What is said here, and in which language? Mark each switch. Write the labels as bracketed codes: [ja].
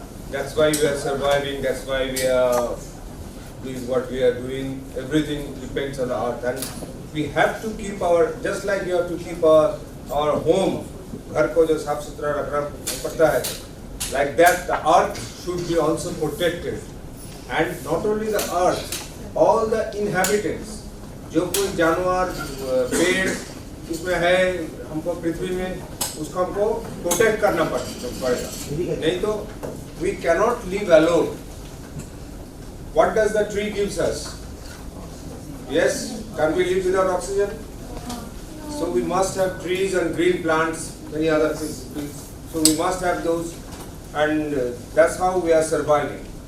[en] That's why we are surviving, that's why we are doing what we are doing. Everything depends on the earth. And we have to keep our, just like you have to keep our home, [hi] घर को जो साफ सुथरा रखना पड़ता है, [en] like that the earth should be also protected. And not only the earth, all the inhabitants, [hi] जो कोई जानवर, पेड़ इसमें है हमको पृथ्वी में, उसको हमको प्रोटेक्ट करना पड़ेगा. नहीं तो [en] we cannot live alone. What does the tree gives us? Yes, can we live without oxygen? So we must have trees and green plants, many other things. So we must have those, and that's how we are surviving.